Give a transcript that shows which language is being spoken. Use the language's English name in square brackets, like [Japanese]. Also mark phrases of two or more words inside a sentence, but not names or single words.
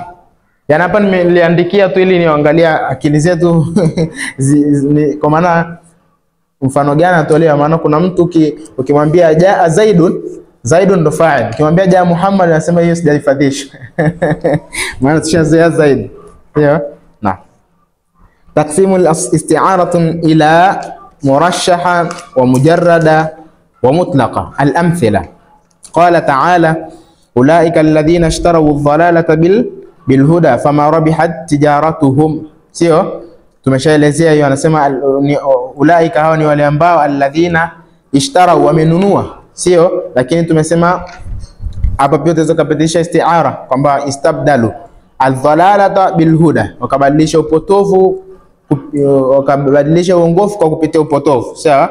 [Swahili] Yaani hapa nimeliandikia tu ili niangalia akili zetu kwa maana mfano gani atolewa. Maana kuna mtu ukimwambia [Arabic] جاء زيد [Swahili] ndo fa'il, ukimwambia [Arabic] جاء محمد [Swahili] anasema hiyo sijahifadhisha. Maana tushazoea Zaid. Ndio? [Arabic] وتقسيم الاستعارة إلى مرشحة ومجردة ومطلقة. الأمثلة قال تعالى أولئك الذين اشتروا الضلالة بالهدى فما ربحت تجارتهم, [Swahili] sio? Tumeshaelezea hiyo. Anasema ulaika hao ni wale ambao [Arabic] الذين اشتروا, [Swahili] wamenunua, sio? Lakini tumesema hapa pia tunaweza kupitisha isti'ara kwamba [Arabic] استبدلوا الضلالة بالهدى, [Swahili] wakabadilisha upotovu, wakabadilisha uongofu kwa kupitia upotovu, sawa?